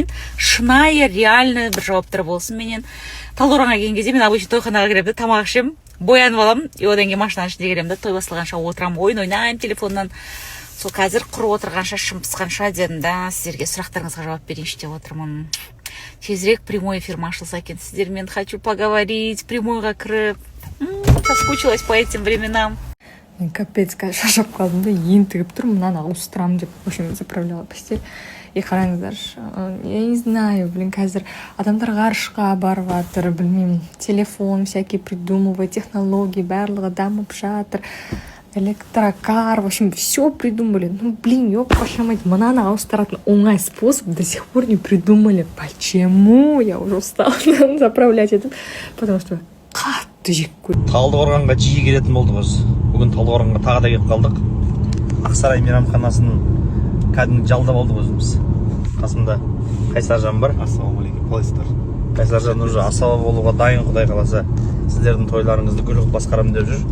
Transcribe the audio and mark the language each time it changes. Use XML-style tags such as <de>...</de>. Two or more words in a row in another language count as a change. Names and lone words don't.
<kk>Шынайы, реальный бір жауаптар болсын менен. Талдықорғанға келген кезде мен обычно тойханаға кіремін, тамақ ішемін, боянып аламын, и одан кейін машинаның ішінде келемін, той басталғанша отырамын, ойнаймын телефоннан. Сол қазір құр отырғанша, шым пысқанша дедім да, сіздерге сұрақтарыңызға жауап берейінші деп отырмын. Тезірек</kk> <ru>прямой эфир</ru> <kk>ашылса екен, сіздермен</kk> <ru>хочу поговорить,</ru> <kk>прямойға кіріп.</kk> <ru>Соскучилась по этим временам.</ru> <kk>Мен капец, шашап қалдым да, ентігіп тұр, мынаны ауыстырамын деп,</kk> <ru>в общем, заправляла постель. И қараңыздар, я не знаю,</ru> <kk>қазір адамдар ғарышқа барып жатыр, білмеймін, телефон</kk> <ru>всякие придумывает, технологии</ru> <kk>барлығы дамып жатыр, электрокар,</kk> <ru>в общем, все придумали. Ну, ёпта мать,</ru> <kk>мынаны ауыстыратын оңай</kk> <ru>способ до сих пор не придумали. Почему? Я уже устала заправлять это, потому что</ru> <kk>қатты жек көрдім. Талдықорғанға жиі келетін болдық өзі. Бүгін Талдықорғанға тағы да келіп қалдық. Ақсарай мейрамханасын кәдімгі жалдап алдық өзіміз. Қасымда Қайсаржан бар. Ассалаумағалейкум, қалайсыздар? Қайсаржан уже асаба болуға дайын, құдай қаласа. Сіздердің тойларыңызды гүл қылып басқарамын деп жүр.</kk>